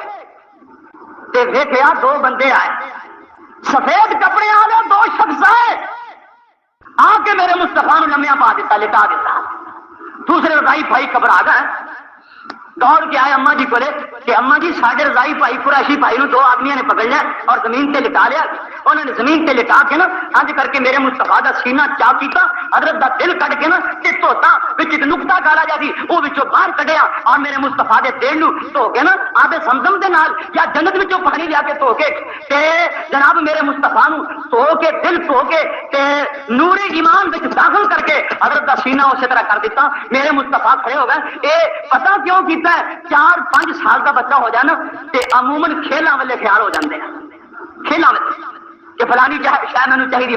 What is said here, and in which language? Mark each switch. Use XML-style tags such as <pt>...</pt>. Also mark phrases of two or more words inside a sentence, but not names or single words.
<pa>تے ویکھیا 2 بندے آئے سفید کپڑے والے 2 شخص آئے آ کے میرے مصطفیٰ نو لمیا پا دیتا لٹا دیتا دوسرے رضائی بھائی گھبرا گئے دوڑ کے آئے اما جی کولے کہ اما جی ساڈے رضائی بھائی قریشی بھائی نو 2 آدمیاں نے پکڑ لیا اور زمین تے لٹا لیا انہوں نے زمین تے لٹا کے نا انج کر کے میرے مصطفیٰ دا سینہ چاک کیتا حضرت دا دل کٹ کے نا تے دھوتا وچ ایک نقطہ کالا جا سی او وچوں باہر کڈیا اور میرے مصطفیٰ دے دل نو دھو کے نا آبے زمزم دے نال یا جنت وچوں پانی لیا کے دھو کے تے جناب میرے مصطفیٰ نو دھو کے دل دھو کے تے نور ایمان وچ داخل کر کے حضرت دا سینہ اسی طرح کر دیتا میرے مصطفیٰ کھڑے ہو گئے اے پتہ کیوں کیتا ہے 4-5 سال کا بچہ ہو جائے نا تے عموماً کھیلاں والے خیال ہو جاندے ہیں کھیلاں والے کہ فلانی شاید مینوں چاہیے</pa>